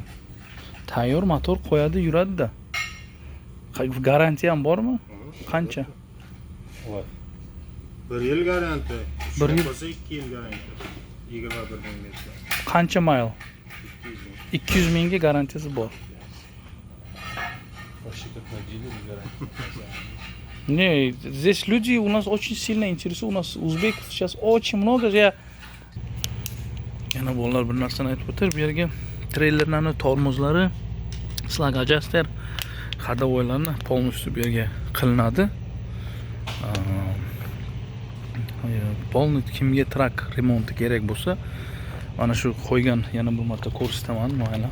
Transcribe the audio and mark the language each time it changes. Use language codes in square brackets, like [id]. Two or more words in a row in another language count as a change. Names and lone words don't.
[uz] Tayyor motor qo'yadi, yuradi-da. Garantiya ham bormi? Qancha? Voy. 1 yil garantiya. Bir yil. Bo'lsa 2 yil garantiya. 21 ming bersa. Qancha mayl? 200 ming. 200 mingga garantiyasi bor. [ru] Почти как на дилере гарантия. Не, здесь люди у нас очень сильно интересуют. У нас узбеков сейчас очень много. [uz] Yana bolalar bir narsani aytib o'tir. Bu yerga treylerlarning tormozlari, [en] slag adjuster, [ru] ходовойlarni полностью [uz] bu yerga qilinadi. Полный kimga trak remonti kerak bo'lsa, mana shu qo'ygan yana bir marta ko'rsataman, mana.